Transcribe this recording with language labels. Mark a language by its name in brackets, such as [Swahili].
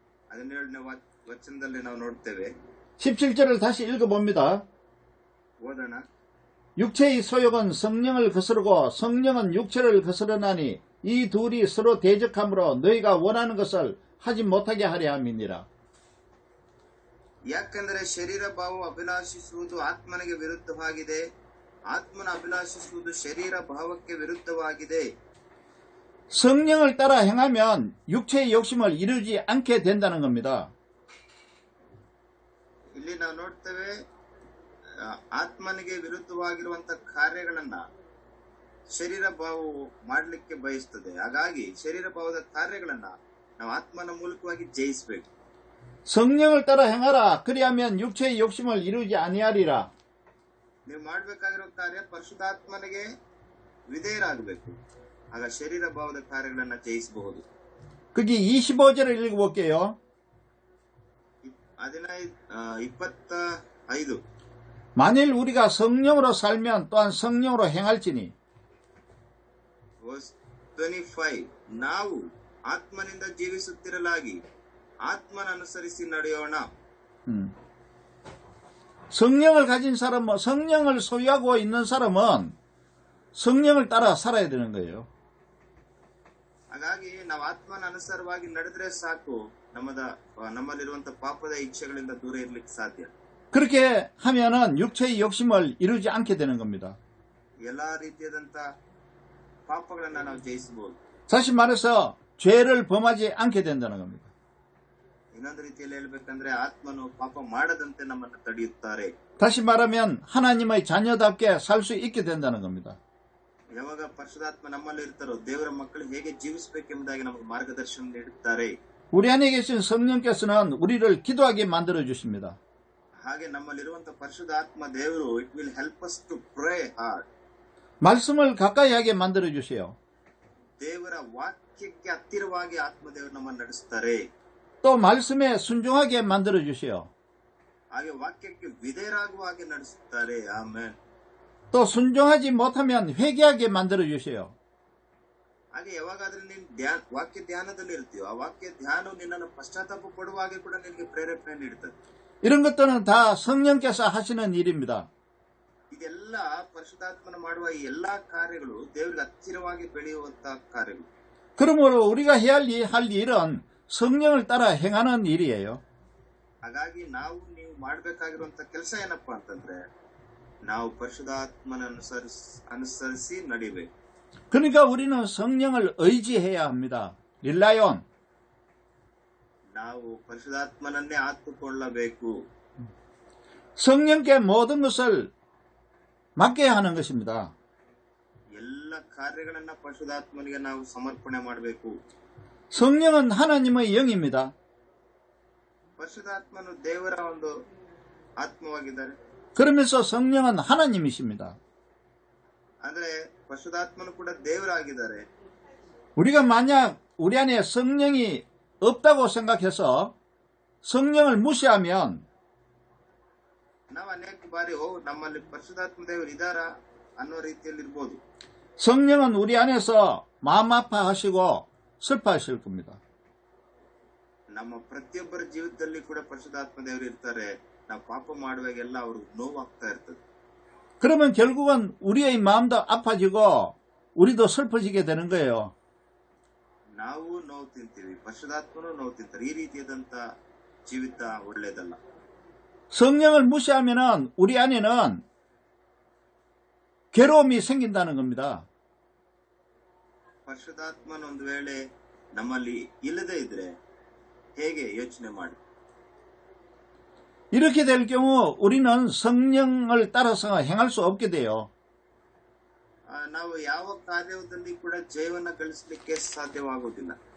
[Kannada] 17ನೇ ವಚನದಲ್ಲಿ ನಾವು ನೋಡ್ತೇವೆ. [Korean] 17절을 다시 읽어봅니다. [Kannada] ಓದೋಣ. [Korean] 육체의 소욕은 성령을 거스르고 성령은 육체를 거스르나니 이 둘이 서로 대적함으로 너희가 원하는 것을 하지 못하게 하려 함이니라. [Kannada] ಯಾಕೆಂದರೆ ಶರೀರ ಭಾವವು ಅಭಿಲಾಷಿಸುವುದು ಆತ್ಮನಿಗೆ ವಿರುದ್ಧವಾಗಿದೆ, ಆತ್ಮನ ಅಭಿಲಾಷಿಸುವುದು ಶರೀರ ಭಾವಕ್ಕೆ ವಿರುದ್ಧವಾಗಿದೆ. [Korean] 성령을 따라 행하면 육체의 욕심을 이루지 않게 된다는 겁니다. [Kannada] ಇಲ್ಲಿ ನಾವು ನೋಡ್ತೇವೆ, ಆತ್ಮನಿಗೆ ವಿರುದ್ಧವಾಗಿರುವಂತ ಕಾರ್ಯಗಳನ್ನ ಶರೀರ ಭಾವವು ಮಾಡಲಿಕ್ಕೆ ಬಯಸ್ತದೆ. ಹಾಗಾಗಿ ಶರೀರ ಭಾವದ ಕಾರ್ಯಗಳನ್ನ ನಾವು ಆತ್ಮನ ಮೂಲಕವಾಗಿ ಜಯಿಸಬೇಕು. [Korean] 성령을 따라 행하라. 그리하면 육체의 욕심을 이루지 아니하리라. [Kannada] ನೀವು ಮಾಡಬೇಕಾಗಿರೋ ಕಾರ್ಯ ಪರಿಶುದ್ಧಾತ್ಮನಿಗೆ ವಿಧೇಯರಾಗಬೇಕು. ಆಗ ಶರೀರ ಭಾವದ ಕಾರ್ಯಗಳನ್ನ ಜಯಿಸಬಹುದು. [Korean] 거기 25절을 읽어볼게요. 25. 만일 우리가 성령으로 살면 또한 성령으로 행할지니. [English] Verse 25. [Kannada] ನಾವು ಆತ್ಮನಿಂದ ಜೀವಿಸುತ್ತಿರಲಾಗಿ ಆತ್ಮನ ಅನುಸರಿಸಿ ನಡೆಯೋಣ. [Korean] 성령을 가진 사람은, 성령을 소유하고 있는 사람은 성령을 따라 살아야 되는 거예요. [Kannada] ಹಾಗಾಗಿ ನಾವು ಆತ್ಮನ ಅನುಸಾರವಾಗಿ ನಡೆದ್ರೆ ಸಾಕು, ನಮ್ಮಲ್ಲಿರುವಂತ ಪಾಪದ ಇಚ್ಛೆಗಳಿಂದ ದೂರ ಇರ್ಲಿಕ್ಕೆ ಸಾಧ್ಯ. [Korean] 그렇게 하면은 육체의 욕심을 이루지 않게 되는 겁니다. [Kannada] ಎಲ್ಲಾ ರೀತಿಯಾದಂತ ಪಾಪಗಳನ್ನ ನಾವು ಜಯಿಸಬಹುದು. [Korean] 다시 말해서 죄를 범하지 않게 된다는 겁니다. [Kannada] ಇನ್ನೊಂದು ರೀತಿಯಲ್ಲಿ ಹೇಳ್ಬೇಕಂದ್ರೆ ಆತ್ಮನು ಪಾಪ ಮಾಡದಂತೆ ನಮ್ಮನ್ನು ತಡೆಯುತ್ತಾರೆ. [Korean] 다시 말하면 하나님의 자녀답게 살 수 있게 된다는 겁니다. [Kannada] ಯಾವಾಗ ಪರಿಶುದ್ಧಾತ್ಮ ನಮ್ಮಲ್ಲಿ ಇರ್ತಾರೋ ದೇವರ ಮಕ್ಕಳು ಹೇಗೆ ಜೀವಿಸಬೇಕೆಂಬುದಾಗಿ ನಮಗೆ ಮಾರ್ಗದರ್ಶನ ನೀಡುತ್ತಾರೆ. [Korean] 우리 안에 계신 성령께서는 우리를 기도하게 만들어 주십니다. [Kannada] ಹಾಗೆ ನಮ್ಮಲ್ಲಿರುವಂತ ಪರಿಶುದ್ಧಾತ್ಮ ದೇವರು [English] It will help us to pray hard. [Korean] 말씀을 가까이 하게 만들어 주세요. [Kannada] ದೇವರ ವಾಕ್ಯಕ್ಕೆ ಹತ್ತಿರವಾಗಿ ಆತ್ಮದೇವರು ನಮ್ಮನ್ನು ನಡೆಸುತ್ತಾರೆ. [Korean] 또 말씀에 순종하게 만들어 주세요. [Kannada] ಹಾಗೆ ವಾಕ್ಯಕ್ಕೆ ವಿಧೇಯರಾಗುವ ಹಾಗೆ ನಡೆಸುತ್ತಾರೆ. ಆಮೆನ್. [Korean] 또 순종하지 못하면 회개하게 만들어 주세요. [Kannada] ಹಾಗೆ ಯಾವಾಗಾದ್ರೂ ನೀನು ವಾಕ್ಯ ಧ್ಯಾನದಲ್ಲಿ ಇರ್ತೀಯೋ ಆ ವಾಕ್ಯ ಧ್ಯಾನವು ನಿನ್ನನ್ನು ಪಶ್ಚಾತ್ತಾಪ ಪಡುವ ಹಾಗೆ ಕೂಡ ನಿನಗೆ ಪ್ರೇರೇಪಣೆ ನೀಡುತ್ತದೆ. [Korean] 이런 것들은 다 성령께서 하시는 일입니다. [Kannada] ಇದೆಲ್ಲ ಪರಿಶುದ್ಧಾತ್ಮನ ಮಾಡುವ ಈ ಎಲ್ಲಾ ಕಾರ್ಯಗಳು ದೇವರಿಗೆ ಹತ್ತಿರವಾಗಿ ಬೆಳೆಯುವಂತಹ ಕಾರ್ಯಗಳು. [Korean] 그러므로 우리가 할 일은 성령을 따라 행하는 일이에요. [Kannada] ಹಾಗಾಗಿ ನೀವು ಮಾಡಬೇಕಾಗಿರುವಂತ ಕೆಲಸ ಏನಪ್ಪಾ ಅಂತಂದ್ರೆ ನಾವು ಪರಿಶುದ್ಧಾತ್ಮನ ಅನುಸರಿಸಿ ನಡಿಬೇಕು. [Korean] 그러니까 우리는 성령을 의지해야 합니다. 릴라온. [Kannada] ನಾವು ಪರಿಶುದ್ಧಾತ್ಮನನ್ನೇ ಆತುಕೊಳ್ಳಬೇಕು. [Korean] 성령께 모든 것을 맡겨야 하는 것입니다. [Kannada] ಎಲ್ಲ ಕಾರ್ಯಗಳನ್ನ ಪರಿಶುದ್ಧಾತ್ಮನಿಗೆ ನಾವು ಸಮರ್ಪಣೆ ಮಾಡಬೇಕು. [Korean] 성령은 하나님의 영입니다. [Kannada] ಪರಿಶುದ್ಧಾತ್ಮನು ದೇವರ ಒಂದು ಆತ್ಮವಾಗಿದ್ದಾರೆ. [Korean] 그러면서 성령은 하나님이십니다. [Kannada] ಅಂದ್ರೆ ಪರಿಶುದ್ಧಾತ್ಮನು ಕೂಡ ದೇವರಾಗಿದ್ದಾರೆ. [Korean] 우리가 만약 우리 안에 성령이 없다고 생각해서 성령을 무시하면 [Kannada] ನಾವು ಅನೇಕ ಬಾರಿ ನಮ್ಮಲ್ಲಿ ಪರಿಶುದ್ಧಾತ್ಮ ದೇವರು ಇದ್ದಾರಾ ಅನ್ನೋ ರೀತಿಯಲ್ಲಿ ಇರ್ಬೋದು. [Korean] 성령은 우리 안에서 마음 아파하시고 슬퍼하실 겁니다. [Kannada] ನಮ್ಮ ಪ್ರತಿಯೊಬ್ಬರ ಜೀವಿತದಲ್ಲಿ ಕೂಡ ಪರಿಶುದ್ಧಾತ್ಮ ದೇವರು ಇರ್ತಾರೆ. ನಾವು ಪಾಪ ಮಾಡುವಾಗೆಲ್ಲ ಅವ್ರಿಗೆ ನೋವಾಗ್ತಾ ಇರ್ತದೆ. [Korean] 그러면 결국은 우리의 마음도 아파지고 우리도 슬퍼지게 되는 거예요. [Kannada] ನಾವು ನೋವು ತಿಂತೀವಿ, ಪರಿಶುದ್ಧಾತ್ಮನು ನೋವು ತಿಂತಾರೆ. ಈ ರೀತಿಯಾದಂತ ಜೀವಿತ ಒಳ್ಳೇದಲ್ಲ. [Korean] 성령을 무시하면은 우리 안에는 괴로움이 생긴다는 겁니다. [Kannada] ಪರಿಶುದ್ಧಾತ್ಮನ ಒಂದು ವೇಳೆ ನಮ್ಮಲ್ಲಿ ಇಲ್ಲದೇ ಇದ್ರೆ ಹೇಗೆ ಯೋಚನೆ ಮಾಡಿ. [Korean] 이렇게 될 경우 우리는 성령을 따라서 행할 수 없게 돼요. [Kannada] ನಾವು ಯಾವ ಕಾರ್ಯದಲ್ಲಿ ಕೂಡ ಜಯವನ್ನು ಗಳಿಸಲಿಕ್ಕೆ ಸಾಧ್ಯವಾಗುವುದಿಲ್ಲ.